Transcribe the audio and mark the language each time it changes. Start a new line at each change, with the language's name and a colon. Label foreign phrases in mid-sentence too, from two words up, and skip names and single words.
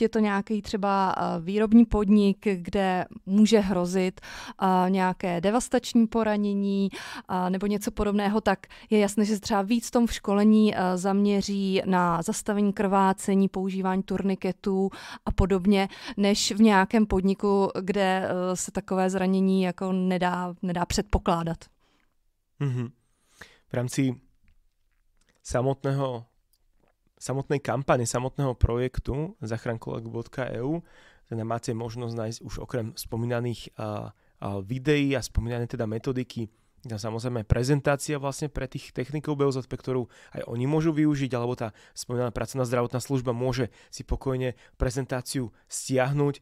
Czech: je to nějaký třeba výrobní podnik, kde může hrozit nějaké devastační poranění nebo něco podobného, tak je jasné, že se třeba víc v tom školení zaměří na zastavení krvácení, používání turniketů a podobně, než v nějakém podniku, kde se takové zranění jako nedá předpokládat. Mm-hmm.
Slovak: V rámci samotnej kampane, samotného projektu zachránkolegu.eu teda máte možnosť nájsť už okrem spomínaných videí a spomínané teda metodiky, samozrejme prezentácia vlastne pre tých technikov BOZP, ktorú aj oni môžu využiť, alebo tá spomínaná pracovná zdravotná služba môže si pokojne prezentáciu stiahnuť.